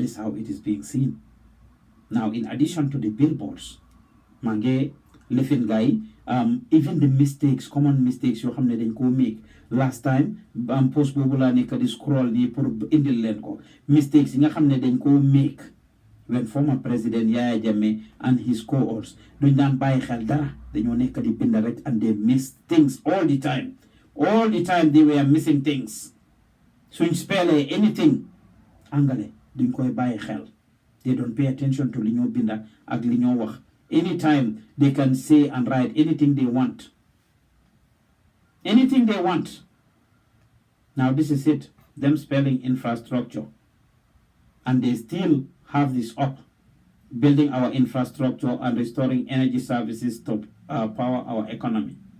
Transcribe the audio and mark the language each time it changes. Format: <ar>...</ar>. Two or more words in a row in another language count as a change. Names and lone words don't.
<en>is how it is being seen now in addition to the billboards</en> <wo>maa ngi lifin guy</wo> <en>even the mistakes common mistakes</en> <wo>yoo xam ne dañ koo</wo> <en>make last time post</en> <wo>boobu laa nekk di scroll nii pour indil leen ko</wo> <en>mistakes</en> <wo>yi nga xam ne dañ koo</wo> <en>make when former president Yaya Jammeh and his cohorts</en> <wo>duñ daan bàyyi xel dara dañoo nekk di bind rek</wo> <en>and they miss things all the time they were missing things</en> <wo>suñ spellee</wo> <en>anything</en> <wo>angale duñ koy bàyyi xel</wo> <en>they don't pay attention to</en> <wo>li ñoo binda ak li ñoo wax</wo> <en>anytime they can say and write anything they want. Now this is it, them spelling infrastructure. And they still have this up, building our infrastructure and restoring energy services to power our economy.</en>